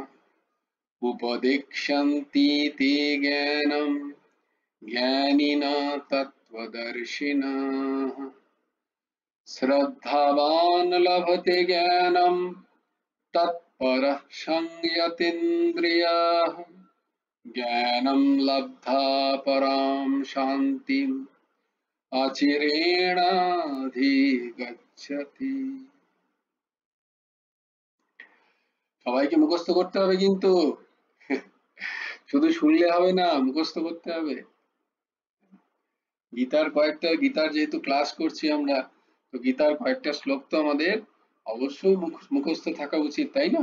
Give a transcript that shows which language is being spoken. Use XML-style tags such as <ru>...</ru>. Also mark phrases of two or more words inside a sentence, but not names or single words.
<sa>उपदिक्षन्ति ते ज्ञानं ज्ञानिना तत्त्वदर्शिनः श्रद्धावान् लभते ज्ञानं तत्परः संयतीन्द्रियाः ज्ञानं लब्धा परां शान्तिम् अचिरेणाधिगच्छति।</sa> <bn>সবাইকে মুখস্থ করতে হবে কিন্তু শুধু শুনলে হবে না, মুখস্থ করতে হবে। গীতার যেহেতু ক্লাস করছি আমরা, তো গীতার কয়েকটা শ্লোক তো আমাদের অবশ্যই মুখস্থ থাকা উচিত, তাই না?</bn>